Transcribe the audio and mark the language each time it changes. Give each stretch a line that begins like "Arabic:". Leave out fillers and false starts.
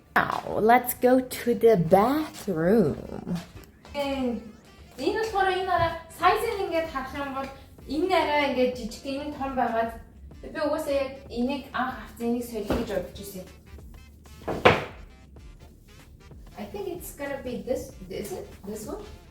English: Now, let's go to the bathroom.
Mongolian: Энэ болохоор энэ араа сайзыг ингээд харах юм бол энэ араа ингээд жижиг энэ том байгаад би угаасаа яг энийг анх авсан энийг солих гэж бодож ирсэн.
English: I think it's gonna be this one.